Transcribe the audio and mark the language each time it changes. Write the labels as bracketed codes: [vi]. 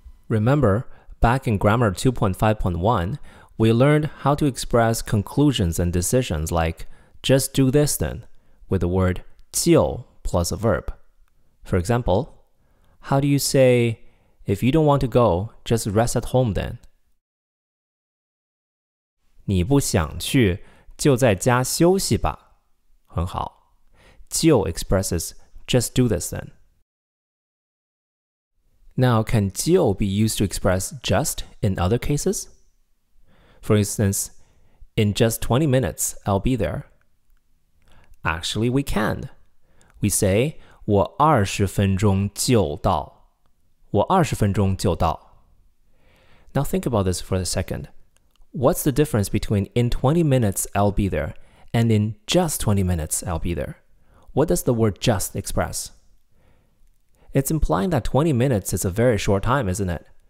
[en] Remember, back in Grammar 2.5.1, we learned how to express conclusions and decisions like, just do this then, with the word 就 plus a verb. For example, how do you say, if you don't want to go, just rest at home then? [zh] 你不想去，就在家休息吧。很好。 [en] 就 expresses just do this then. Now, can 就 be used to express just in other cases? For instance, in just 20 minutes, I'll be there. Actually, we can. We say, [zh] 我20分钟就到。我20分钟就到。 [en] Now think about this for a second. What's the difference between in 20 minutes I'll be there and in just 20 minutes I'll be there? What does the word just express? It's implying that 20 minutes is a very short time, isn't it?